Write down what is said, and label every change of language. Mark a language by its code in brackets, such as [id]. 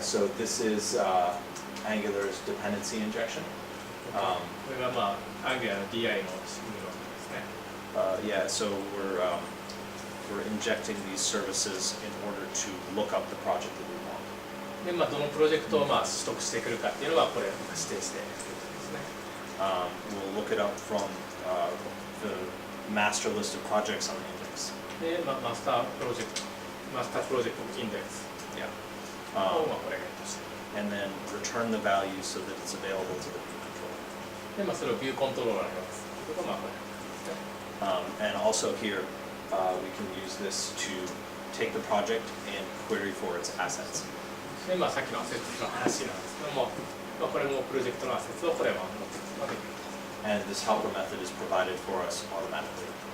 [en] So this is Angular's dependency injection. [ja] これがAngular の DI の仕組みのですね。 [en] Yeah. So we're injecting these services in order to look up the project that we want. [ja] で、どのプロジェクトを取得してくるかっていうのがこれ指定してくるんですね。 [en] We'll look it up from the master list of projects on the index. [ja] で、マスタープロジェクトインデックス。 [en] Yeah. [ja] をこれがして。 [en] And then return the value so that it's available to the view controller. [ja] で、それをビューコントローラーに渡すということがこれですね。 [en] And also here, we can use this to take the project and query for its assets. [ja] で、さっきのアセットの話なんですけども、これもプロジェクトのアセットをこれは持ってくることができる。 [en] And this helper method is provided for us automatically.